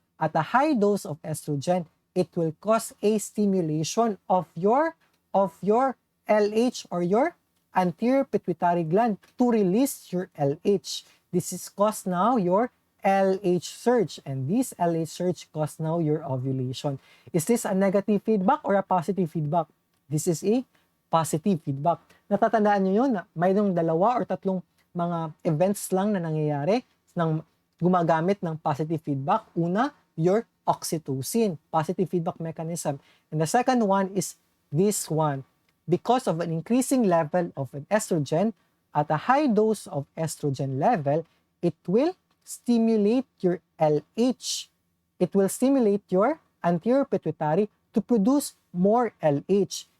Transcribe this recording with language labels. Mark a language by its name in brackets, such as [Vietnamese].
[English] At a high dose of estrogen, it will cause a stimulation of your LH or your anterior pituitary gland to release your LH. This is cause now your LH surge, and this LH surge cause now your ovulation. Is this a negative feedback or a positive feedback? This is a positive feedback. [Filipino] Natatandaan nyo yun na mayroong 2 or 3 mga events lang na nangyayari ng gumagamit ng positive feedback. Una, [English] your oxytocin, positive feedback mechanism. And the second one is this one. Because of an increasing level of an estrogen, at a high dose of estrogen level, it will stimulate your LH. It will stimulate your anterior pituitary to produce more LH.